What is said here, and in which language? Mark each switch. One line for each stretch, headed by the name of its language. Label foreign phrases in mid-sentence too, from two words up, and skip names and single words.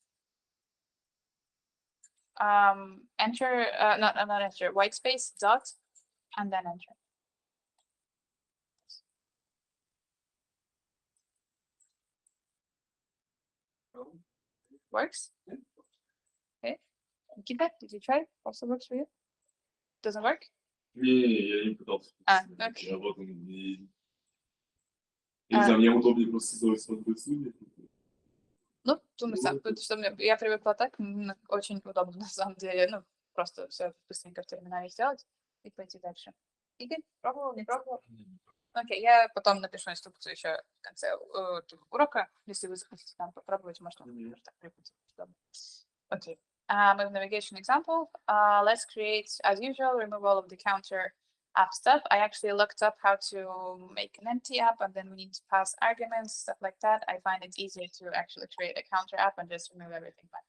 English: Enter, not enter, white space, dot, and then enter. Works? Okay. Keep that. Did you try? Also works for you? Doesn't work?
Polish: Nie, nie pytam.
English: Okay.
Polish: Ja potem
Russian: не знаю, мне удобнее просто сделать смотреть ссылки. Ну, я привыкла так, очень удобно на самом деле, ну, просто все быстренько в терминале сделать и пойти дальше. Игорь, пробовал, не пробовал? Окей, я потом напишу инструкцию еще в конце урока. Если вы захотите там попробовать, можно так припустить.
English: Okay. With navigation example, let's create, as usual, remove all of the counter app stuff. I actually looked up how to make an empty app, and then we need to pass arguments, stuff like that. I find it easier to actually create a counter app and just remove everything back.